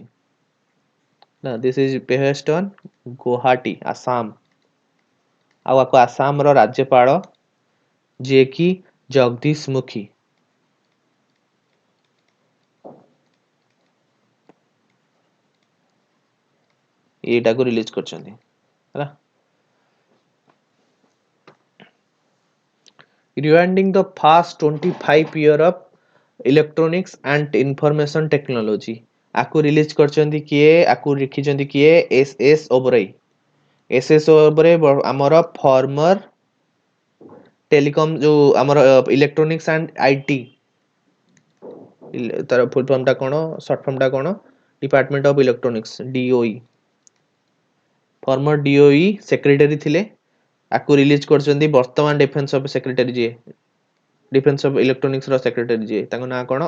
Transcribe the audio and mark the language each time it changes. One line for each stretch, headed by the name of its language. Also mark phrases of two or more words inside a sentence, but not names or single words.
English: ନା, this is based on Guwahati, Assam.
Odia: ଆଉ ଆକୁ ଆସାମର ରାଜ୍ୟପାଳ ଯିଏ କି ଜଗଦୀଶ ମୁଖୀ। ଏଇଟାକୁ ରିଲିଜ କରିଛନ୍ତି ହେଲା।
English: Rewinding the past 25 year of electronics and information technology।
Odia: ଆକୁ ରିଲିଜ କରିଛନ୍ତି କିଏ? ଆକୁ ଲେଖିଛନ୍ତି କିଏ? ଏସ୍ ଏସ୍ ଓବରାଇ। ଏସ୍ ଏସ୍ ଓବରାଇ ଆମର ଫର୍ମର टेलीकॉम जो ଆମର
English: electronics and IT,
Odia: ତାର
English: full form
Odia: ଟା କଣ,
English: short form
Odia: ଟା କଣ?
English: Department of Electronics, DoE. former DoE secretary
Odia: ଥିଲେ। ଆକୁ ରିଲିଜ କରିଛନ୍ତି ବର୍ତ୍ତମାନ
English: defence of secretary
Odia: ଯିଏ,
English: defence of electronics
Odia: ର ସେକ୍ରେଟାରୀ ଯିଏ, ତାଙ୍କ ନାଁ କଣ?